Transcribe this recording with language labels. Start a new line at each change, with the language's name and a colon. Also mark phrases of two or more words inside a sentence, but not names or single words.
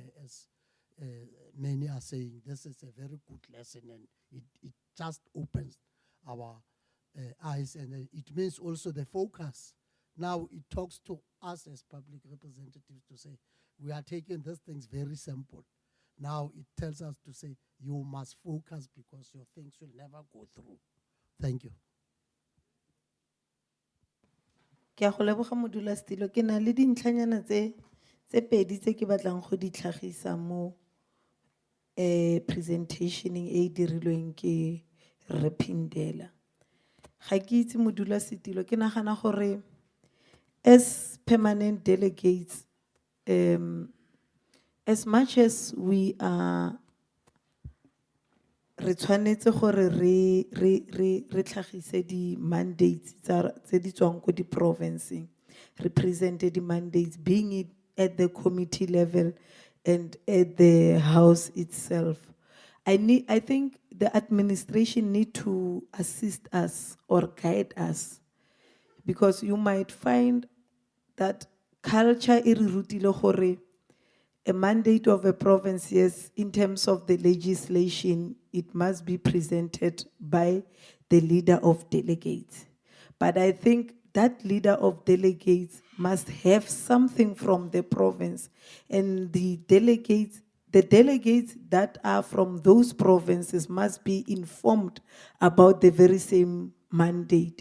English: As many are saying, this is a very good lesson, and it just opens our eyes, and it means also the focus. Now it talks to us as public representatives to say, we are taking these things very simple. Now it tells us to say, you must focus because your things will never go through. Thank you.
Tswana: Ke a go leboga modulasetilo. Ke na le dintlhanyana tse pedi tse ke batlang go di tlhagisa mo presentationeng e dirilweng ke Repindela. Ga ke itse modulasetilo, ke nagana gore
English: as permanent delegates, as much as we are
Tswana: re tshwanetse gore re tlhagise di mandates tse di tswang ko di provinceng,
English: represented the mandates, being it at the committee level and at the house itself. I think the administration need to assist us or guide us, because you might find that culture
Tswana: e re rutile gore
English: a mandate of a province, yes, in terms of the legislation, it must be presented by the leader of delegates. But I think that leader of delegates must have something from the province, and the delegates that are from those provinces must be informed about the very same mandate.